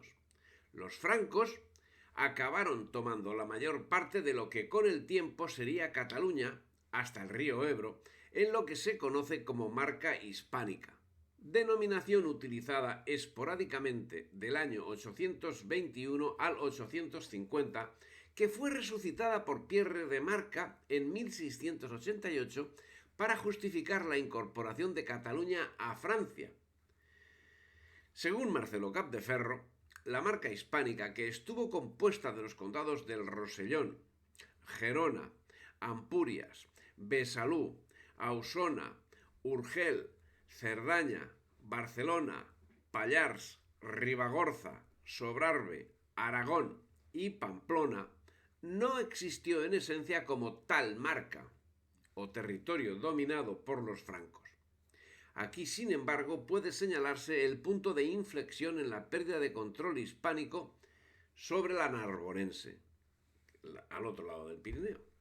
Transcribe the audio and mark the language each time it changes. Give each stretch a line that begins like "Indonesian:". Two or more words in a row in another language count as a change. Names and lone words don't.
Spanish: Los francos acabaron tomando la mayor parte de lo que con el tiempo sería Cataluña, hasta el río Ebro, en lo que se conoce como Marca Hispánica, denominación utilizada esporádicamente del año 821 al 850, que fue resucitada por Pierre de Marca en 1688 para justificar la incorporación de Cataluña a Francia. Según Marcelo Capdeferro, la Marca Hispánica, que estuvo compuesta de los condados del Rosellón, Gerona, Ampurias, Besalú, Ausona, Urgel, Cerdaña, Barcelona, Pallars, Ribagorza, Sobrarbe, Aragón y Pamplona, no existió en esencia como tal marca o territorio dominado por los francos. Aquí, sin embargo, puede señalarse el punto de inflexión en la pérdida de control hispánico sobre la narbonense, al otro lado del Pirineo.